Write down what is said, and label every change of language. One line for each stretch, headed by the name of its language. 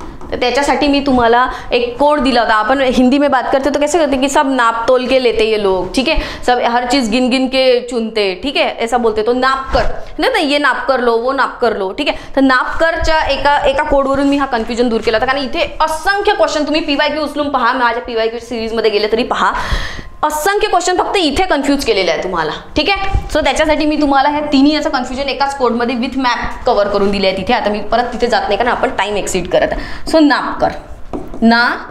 Marathi: तर त्याच्यासाठी मी तुम्हाला एक कोड दिला होता.
Hindi: अपन हिंदी में बात करते तो कैसे करते कि सब नाप तोल के लेते ये लोग, ठीक है, सब हर चीज़ गिन गिन के चुनते, ठीक है, ऐसा बोलते.
Marathi: तो नाप कर नाही,
Hindi: ये नाप कर लो, वो नाप कर लो,
Marathi: ठीक आहे. तर नाप करच्या एका कोडवरून मी हा कन्फ्युजन दूर केला होता, कारण इथे असंख्य क्वेश्चन तुम्ही PYQ उचलून पहा, माझ्या PYQ सिरीजमध्ये गेले तरी पहा, असंख्य क्वेश्चन फक्त इथे कन्फ्यूज केलेले आहे तुम्हाला, ठीक आहे. सो त्याच्यासाठी मी तुम्हाला ह्या तिन्ही याचं कन्फ्युजन एकाच कोडमध्ये विथ मॅप कव्हर करून दिले आहे तिथे. आता मी परत तिथे जात नाही कारण आपण टाइम एक्सीड करत आहे. सो नाप कर, ना